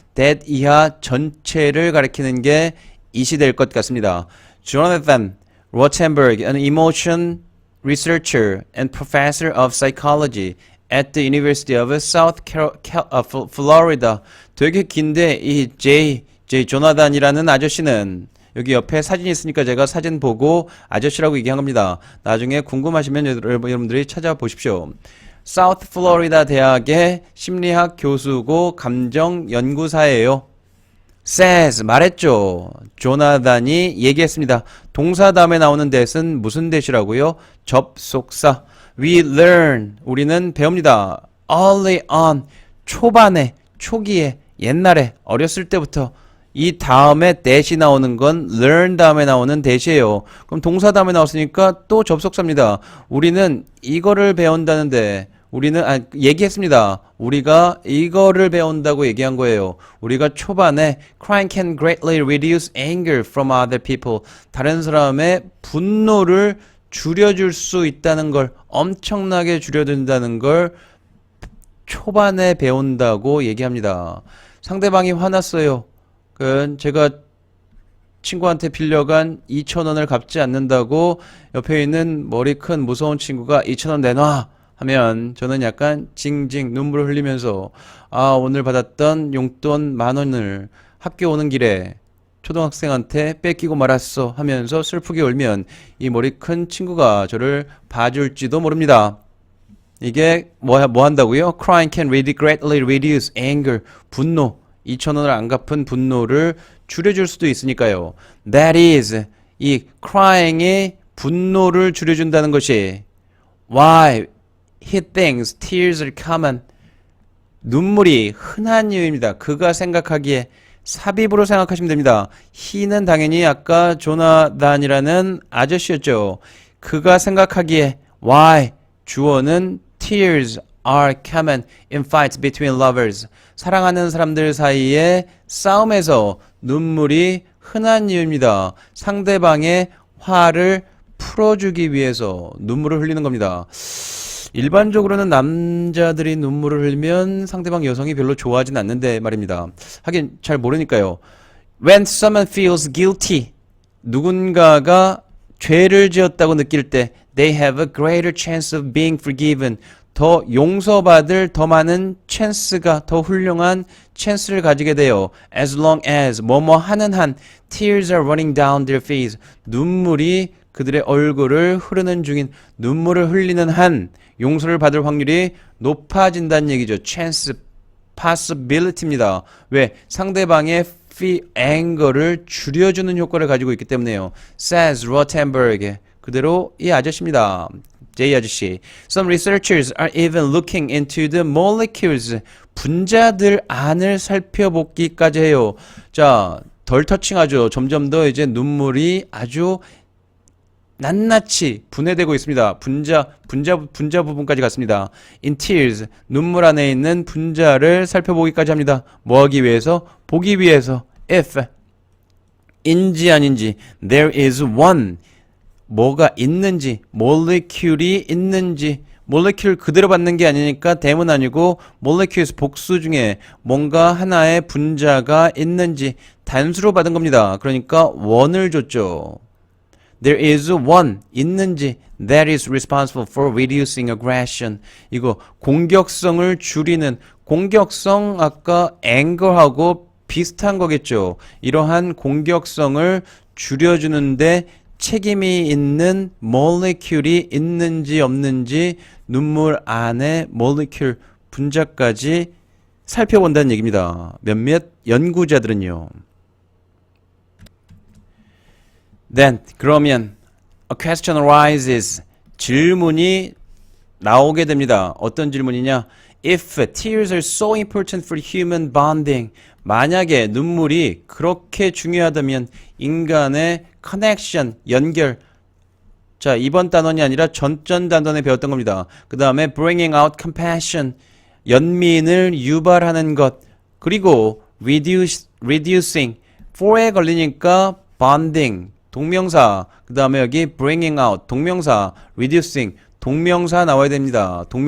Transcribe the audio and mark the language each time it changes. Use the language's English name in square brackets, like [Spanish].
[Korean] that 이하 전체를 가리키는 게 이시 될 것 같습니다. [English] Jonathan Rothenberg, an emotion researcher and professor of psychology at the University of South Florida. [Korean] 되게 긴데 이 조나단이라는 아저씨는 여기 옆에 사진이 있으니까 제가 사진 보고 아저씨라고 얘기한 겁니다. 나중에 궁금하시면 여러분들이 찾아보십시오. South Florida 대학의 심리학 교수고 감정 연구사예요. says 말했죠. 조나단이 얘기했습니다. 동사 다음에 나오는 that은 무슨 that이라고요? 접속사. [English] We learn [Korean] 우리는 배웁니다. [English] Early on [Korean] 초반에 초기에 옛날에 어렸을 때부터 이 다음에 that이 나오는 건 learn 다음에 나오는 that이에요. 그럼 동사 다음에 나왔으니까 또 접속사입니다. 우리는 이거를 배운다는데 얘기했습니다. 우리가 이거를 배운다고 얘기한 거예요. 우리가 초반에 [English] crying can greatly reduce anger from other people. [Korean] 다른 사람의 분노를 줄여줄 수 있다는 걸, 엄청나게 줄여준다는 걸 초반에 배운다고 얘기합니다. 상대방이 화났어요. 제가 친구한테 빌려간 2,000원을 갚지 않는다고 옆에 있는 머리 큰 무서운 친구가 2,000원 내놔 하면 저는 약간 징징 눈물을 흘리면서 오늘 받았던 용돈 10,000원을 학교 오는 길에 초등학생한테 뺏기고 말았어 하면서 슬프게 울면 이 머리 큰 친구가 저를 봐줄지도 모릅니다. 이게 뭐 한다고요? [English] Crying can really greatly reduce anger. [Korean] 분노. 2,000원을 안 갚은 분노를 줄여줄 수도 있으니까요. [English] That is, [Korean] 이 crying의 분노를 줄여준다는 것이 [English] why he thinks tears are common. [Korean] 눈물이 흔한 이유입니다. 그가 생각하기에 삽입으로 생각하시면 됩니다. he는 당연히 아까 조나단이라는 아저씨였죠. 그가 생각하기에 [English] why 주어는 tears are common in fights between lovers. [Korean] 사랑하는 사람들 사이에 싸움에서 눈물이 흔한 이유입니다. 상대방의 화를 풀어주기 위해서 눈물을 흘리는 겁니다. 일반적으로는 남자들이 눈물을 흘리면 상대방 여성이 별로 좋아하진 않는데 말입니다. 하긴 잘 모르니까요. [English] When someone feels guilty, [Korean] 누군가가 죄를 지었다고 느낄 때 [English] they have a greater chance of being forgiven. [Korean] 더 용서받을 더 많은 찬스가 더 훌륭한 찬스를 가지게 돼요. [English] As long as [Korean] 뭐뭐 하는 한 [English] tears are running down their face [Korean] 눈물이 그들의 얼굴을 흐르는 중인 눈물을 흘리는 한 용서를 받을 확률이 높아진다는 얘기죠. chance, possibility입니다. 왜? 상대방의 anger를 줄여주는 효과를 가지고 있기 때문에요. [English] says Rothenberg. [Korean] 그대로 이 아저씨입니다. J 아저씨. [English] Some researchers are even looking into the molecules. [Korean] 분자들 안을 살펴보기까지 해요. 자, 덜 터칭하죠. 점점 더 이제 눈물이 아주 낱낱이 분해되고 있습니다. 분자 부분까지 갔습니다. [English] In tears, [Korean] 눈물 안에 있는 분자를 살펴보기까지 합니다. 뭐 하기 위해서? 보기 위해서. If, 인지 아닌지, [English] there is one, [Korean] 뭐가 있는지, molecule이 있는지, molecule 그대로 받는 게 아니니까 대문 아니고 molecules 복수 중에 뭔가 하나의 분자가 있는지 단수로 받은 겁니다. 그러니까 one을 줬죠. [English] There is one [Korean] 있는지 [English] that is responsible for reducing aggression. [Korean] 이거 공격성을 줄이는 공격성 아까 anger하고 비슷한 거겠죠. 이러한 공격성을 줄여주는데 책임이 있는 molecule이 있는지 없는지 눈물 안에 molecule 분자까지 살펴본다는 얘기입니다. 몇몇 연구자들은요. [English] Then, [Korean] 그러면 [English] a question arises. [Korean] 질문이 나오게 됩니다. 어떤 질문이냐? [English] If tears are so important for human bonding, [Korean] 만약에 눈물이 그렇게 중요하다면 인간의 [English] connection, 연결. [Korean] 자, 이번 단원이 아니라 전전 단원에 배웠던 겁니다. 그 다음에 [English] bringing out compassion, [Korean] 연민을 유발하는 것. 그리고 reducing, for에 걸리니까 bonding, 동명사, 그 다음에 여기 [English] bringing out, [Korean] 동명사, reducing, 동명사 나와야 됩니다.